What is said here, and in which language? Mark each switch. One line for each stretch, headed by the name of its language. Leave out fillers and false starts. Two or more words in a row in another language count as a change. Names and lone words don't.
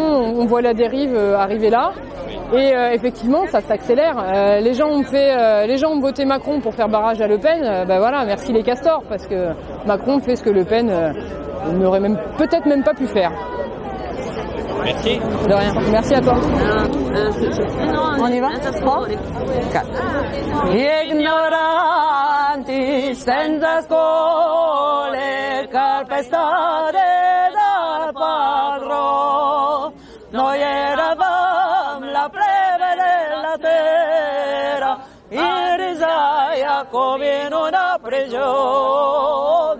French: On voit la dérive arriver là. Et effectivement, ça s'accélère. Les gens ont voté Macron pour faire barrage à Le Pen. Merci les castors, parce que Macron fait ce que Le Pen n'aurait peut-être même pas pu faire. Merci. De rien. Merci à toi. On y va? 3, 4.
Italian: Ignoranti senza scole, calpestare dal padrone. Noi eravamo la plebe della terra, in risaia come in una prigione.